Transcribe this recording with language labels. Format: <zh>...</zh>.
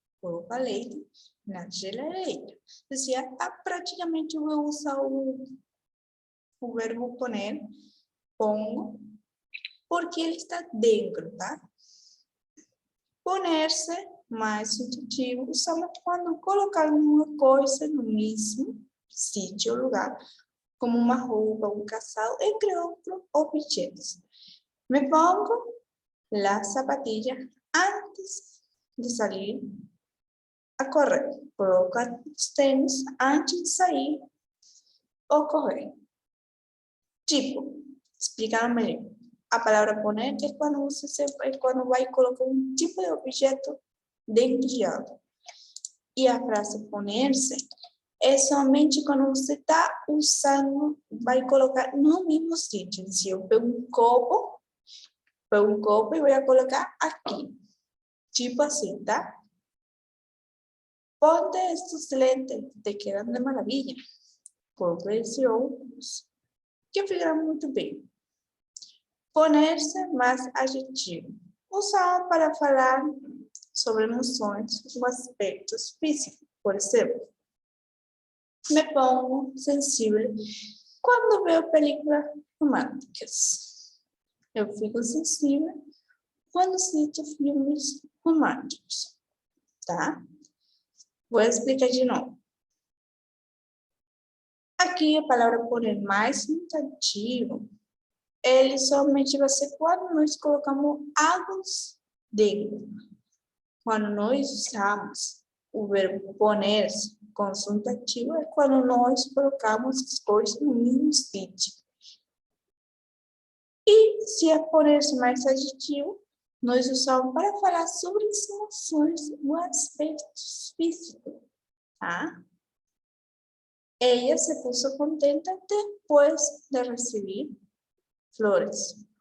<pt>Coloco a leite na geladeira. Decía, praticamente eu vou usar o verbo poner, pongo, porque ele está dentro, tá? Poner-se, mais subjetivo, usamos quando colocar uma coisa no mesmo sítio ou lugar, como uma roupa, um casal, entre outros objetos.</pt> <es>Me pongo las zapatillas antes de salir a correr.</es> <pt>Coloco os tênis antes de sair ou correr. Tipo, explicar melhor. A palavra poner é quando vai colocar um tipo de objeto dentro de algo. E a frase poner-se é somente quando você está usando, vai colocar no mesmo sítio. Se eu pego um copo e vou colocar aqui. Tipo assim, tá?</pt> <es>Ponte estos lentes, te quedan de maravilla.</es> <pt>Coloco esse óculos, que fica muito bem. Poner-se mais adjetivo. Usado para falar sobre emoções ou aspectos físicos. Por exemplo,</pt> <es>me pongo</es> <pt>sensível quando vejo películas românticas. Eu fico sensível quando assisto filmes românticos, tá? Vou explicar de novo. Aqui a palavra poner mais substantivo, ele somente vai ser quando nós colocamos algo dentro. Quando nós usamos o verbo poner com substantivo, é quando nós colocamos as coisas no mesmo sítio. E se é poner-se mais adjetivo, nós usamos para falar sobre as emoções ou aspectos físicos, tá?</pt> <es>Ella se puso contenta después de recibir flores.</es>